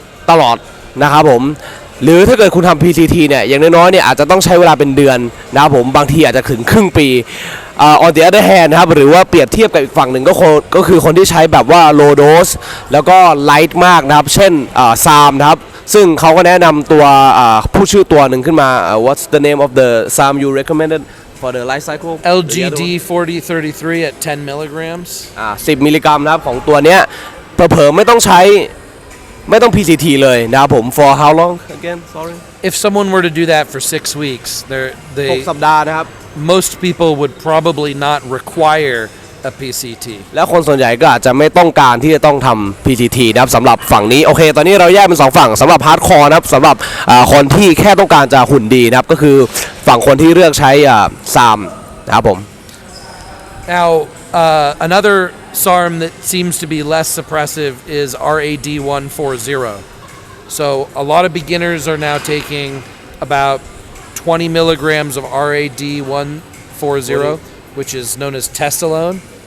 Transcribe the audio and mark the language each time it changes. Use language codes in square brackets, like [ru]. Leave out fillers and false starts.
[th] ตลอดนะครับผมหรือถ้าเกิดคุณทำ PCT เนี่ยอย่างน้อยๆเนี่ยอาจจะต้องใช้เวลาเป็นเดือนนะครับผมบางทีอาจจะถึงครึ่งปี [en] on the other hand [th] นะครับหรือว่าเปรียบเทียบกับอีกฝั่งหนึ่งก็คือคนที่ใช้แบบว่า low dose แล้วก็ light มากนะครับเช่นซามนะครับซึ่งเขาก็แนะนำตัวผู้ชื่อตัวหนึ่งขึ้นมา [en] what's the name of the SAM you recommended for the life cycle LGD 4033 at 10 milligrams [th] 10 มิลลิกรัมนะครับของตัวเนี้ยเผลอๆไม่ต้องPCT เลยนะครับผม [en] for how long again sorry if someone were to do that for 6 weeks [th] 6 สัปดาห์นะครับ [en] most people would probably not require a PCT [th] แล้วคนส่วนใหญ่ก็อาจจะไม่ต้องการที่จะต้องทำ PCT นะครับสำหรับฝั่งนี้โอเคตอนนี้เราแยกเป็น2ฝั่งสำหรับฮาร์ดคอร์นะครับสำหรับคนที่แค่ต้องการจะหุ่นดีนะครับก็คือฝั่งคนที่เลือกใช้ซามนะครับผม [en] now another SARM that seems to be less suppressive is RAD140 so a lot of beginners are now taking about 20 milligrams of RAD140 which is known as Testosterone.